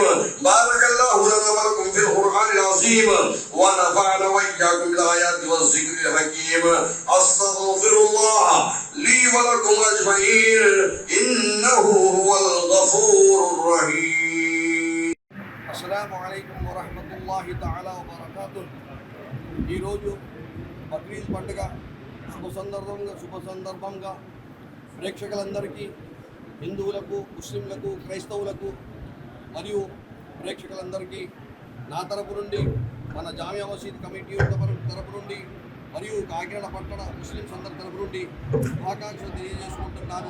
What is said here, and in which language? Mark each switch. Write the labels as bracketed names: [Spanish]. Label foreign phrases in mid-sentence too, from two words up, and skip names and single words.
[Arabic] بارك الله لنا ولكم في القرآن العظيم ونفعنا وإياكم بالآيات والذكر الحكيم. أستغفر الله لي ولكم أجمعين إنه هو الغفور الرحيم. السلام عليكم ورحمة الله تعالى وبركاته. [Telugu] ఈ రోజు బక్రీద్ పండుగ శుభ సందర్భంగా ప్రేక్షకులందరికీ, హిందువులకు, ముస్లింలకు, క్రైస్తవులకు మరియు ప్రేక్షకులందరికీ నా తరపు నుండి, మన జామియా మసీద్ కమిటీ తరపు నుండి మరియు కాకినాడ పట్టణ ముస్లింస్ అందరి తరపు నుండి శుభాకాంక్షలు తెలియజేసుకుంటున్నాను.